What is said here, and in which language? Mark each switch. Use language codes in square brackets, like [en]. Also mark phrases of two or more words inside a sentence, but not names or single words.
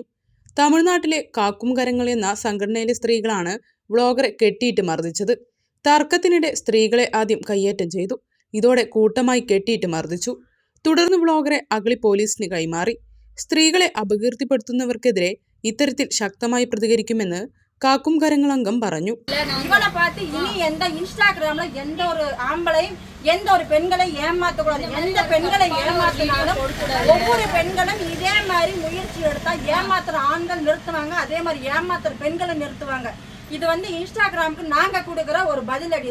[ml] തമിഴ്നാട്ടിലെ കാക്കും കരങ്ങൾ എന്ന സംഘടനയിലെ സ്ത്രീകളാണ് വ്ളോഗറെ കെട്ടിയിട്ട് മർദ്ദിച്ചത്. തർക്കത്തിനിടെ സ്ത്രീകളെ ആദ്യം കയ്യേറ്റം ചെയ്തു. ഇതോടെ കൂട്ടമായി കെട്ടിയിട്ട് മർദ്ദിച്ചു. തുടർന്ന് വ്ളോഗറെ അഗളി പോലീസിന് കൈമാറി. സ്ത്രീകളെ അപകീർത്തിപ്പെടുത്തുന്നവർക്കെതിരെ ഇത്തരത്തിൽ ശക്തമായി പ്രതികരിക്കുമെന്ന് കാക്കും കരങ്ങൾ അംഗം പറഞ്ഞു. [ta] இவனை பார்த்து இனி எந்த இன்ஸ்டாகிராம்ல எந்த ஒரு ஆம்பளையும் எந்த ஒரு பெண்களை ஏமாத்தக்கூடாது. எந்த பெண்களை ஏமாத்தினாலும் ஒவ்வொரு பெண்களும் இதே மாதிரி முயற்சி எடுத்தா ஏமாத்துற ஆண்கள் நிறுத்துவாங்க, அதே மாதிரி ஏமாத்துற பெண்களை நிறுத்துவாங்க. இது வந்து இன்ஸ்டாகிராமுக்கு நாங்க கொடுக்கிற ஒரு பதிலடி.